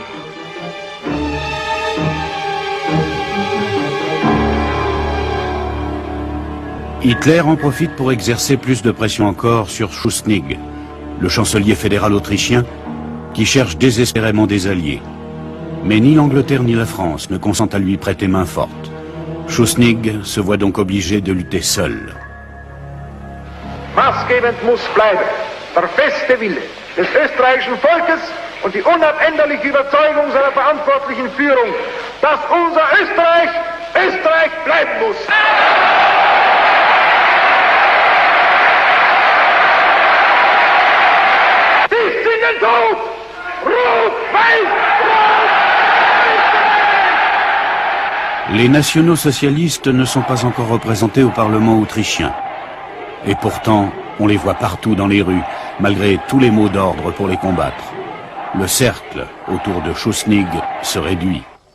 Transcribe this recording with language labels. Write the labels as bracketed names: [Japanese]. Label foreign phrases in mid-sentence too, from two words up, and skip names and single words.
[French] Hitler en profite pour exercer plus de pression encore sur Schuschnigg, le chancelier fédéral autrichien, qui cherche désespérément des alliés. Mais ni l'Angleterre ni la France ne consentent à lui prêter main forte. Schuschnigg se voit donc obligé de lutter seul. [German] Maßgebend muss bleiben der feste Wille des österreichischen Volkes und die unabänderliche Überzeugung seiner verantwortlichen Führung, dass unser Österreich Österreich bleiben muss. Sie singen tot! Rot, weiß, rot! [French] Les nationaux-socialistes ne sont pas encore représentés au Parlement autrichien. Et pourtant, on les voit partout dans les rues, malgré tous les mots d'ordre pour les combattre. Le cercle autour de Schuschnigg se réduit.